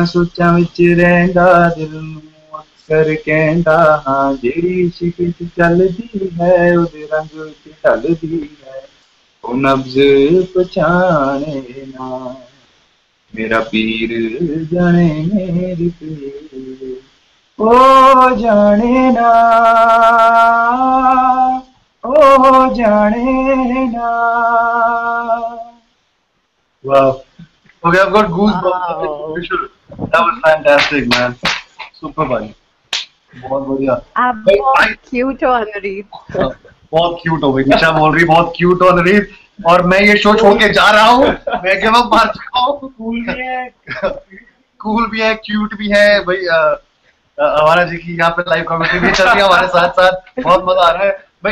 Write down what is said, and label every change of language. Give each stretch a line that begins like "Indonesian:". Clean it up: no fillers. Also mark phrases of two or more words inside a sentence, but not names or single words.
Punjabi: ਸੋਚਾਂ ਵਿੱਚ ਰਹਿੰਦਾ ਦਿਲ ਨੂੰ ਅਕਸਰ ਕਹਿੰਦਾ ਹਾਂ, ਜਿਹੜੀ ਇਸ਼ਕ ਵਿੱਚ ਚੱਲਦੀ ਹੈ ਉਹਦੇ ਰੰਗ ਵਿੱਚ ਢਲਦੀ ਹੈ, ਓ ਨਬਜ਼ ਪਛਾਣੇ ਨਾ ਮੇਰਾ ਪੀਰ ਜਾਣੇ ਮੇਰੀ ਪੀੜ, ਓ ਜਾਣੇ ਨਾ ਓ ਜਾਣੇ ਨਾ।
English: Wow. Okay, I've got goosebumps. Wow. That was fantastic, man. Super buddy.
Hindi: बहुत बढ़िया। आप बहुत क्यूट हो अनुरीत। बहुत क्यूट हो गई निशा, बोल रही बहुत क्यूट हो अनुरीत, और मैं ये शो छोड़ के जा रहा हूँ, मैं
English: give up
Hindi: मार चुका हूँ। कूल भी है, क्यूट भी है भाई। हमारा जी की यहाँ पे लाइव कमेंट्री भी चल रही है हमारे साथ साथ, बहुत मजा आ रहा है भाई।